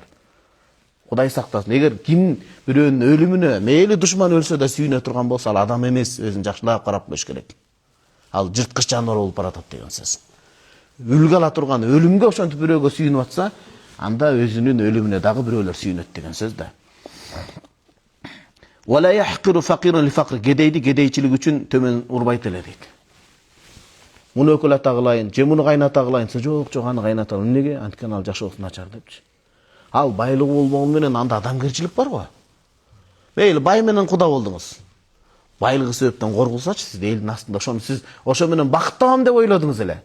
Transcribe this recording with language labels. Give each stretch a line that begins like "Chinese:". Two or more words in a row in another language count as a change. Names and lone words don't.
Kyrgyz: Кудай сактасын. Эгер ким бирөөнүн өлүмүнө, мейли душман өлсө да сүйүнө турган болсо, ал адам эмес, өзүн жакшылап карап коюш керек. Ал жырткыч жаныбар болуп баратат деген сөз. Үлгө ала турган өлүмгө ошентип бирөөгө сүйүнүп атса, анда өзүнүн өлүмүнө дагы бирөөлөр сүйүнөт деген сөз да.
Arabic: ولا يحقر فقير للفقر,
Kyrgyz: кедейди кедейчилик үчүн төмөн урбайт эле дейт. Муну өкөлата кылайын, же муну кайната кылайын, жок, аны кайната алам. Эмнеге? Анткени ал жашоосу начар депчи. Ал байлыгы болбогону менен анда адамгерчилик бар го. Мейли бай менен куда болдуңуз. Байлыгы себептен коргулсачы, сиз элдин астында ошону сиз ошо менен бактабам деп ойлодуңуз эле.